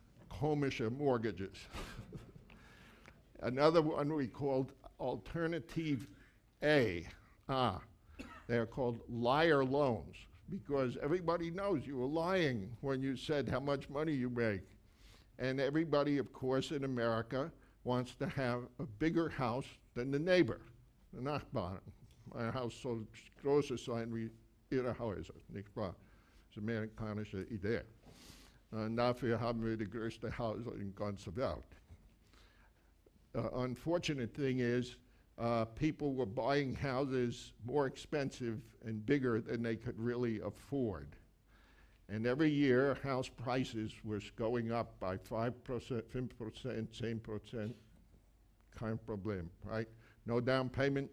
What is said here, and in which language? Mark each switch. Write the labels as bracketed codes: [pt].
[en] Komische mortgages. Another one we called alternative A. They're called liar loans, because everybody knows you were lying when you said how much money you make. And everybody, of course, in America wants to have a bigger house than the neighbor, the Nachbarn. [de] Mein Haus soll größer sein wie Ihre Häuser, nicht wahr? Das ist eine amerikanische Idee. Und dafür haben wir die größte Häuser in ganzer Welt. [en] Unfortunate thing is, people were buying houses more expensive and bigger than they could really afford. And every year, house prices were going up by 5%, 5%, 10%, [de] kein Problem, [en] right? No down payment.